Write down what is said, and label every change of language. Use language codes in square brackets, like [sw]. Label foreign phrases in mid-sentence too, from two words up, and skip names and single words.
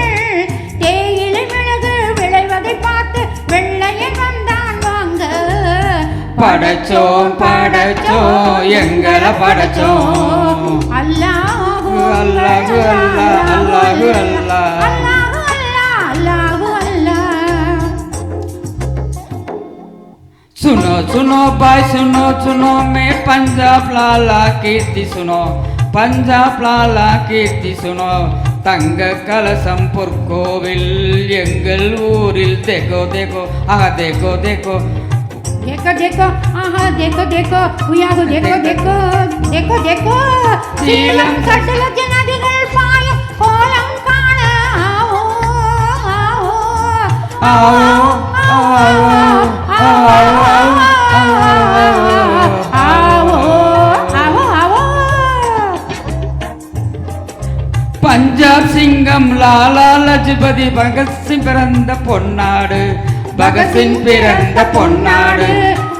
[ta] தேயிலை மிளகு விளைவதை பார்த்து வெள்ளையன் வந்தான் வாங்க. படைச்சோம் படைச்சோம் எங்களை படைச்சோம். [ar] அல்லாஹு اللهُ الله، اللهُ الله. اللهُ الله، اللهُ الله. [hi] सुनो सुनो भाई सुनो सुनो मैं पंजाब लाला कीर्ति सुनो, पंजाब लाला कीर्ति सुनो. [ta] தங்க கலசம் பொற்கோவில் எங்கள் ஊரில். [hi] देखो देखो आहा देखो देखो. देखो देखो आहा देखो देखो उयागो देखो देखो देखो देखो. [ta] சீலம் சடலஜ நதிகள் பாயும் கோலம் காண [hi] आओ आओ आओ आओ आओ आओ आओ. [ta] பஞ்சாப் சிங்கம் லாலா லஜபதி பகத் சிங் பிறந்த பொன்னாடு, பகத் சிங் பிறந்த பொன்னாடு.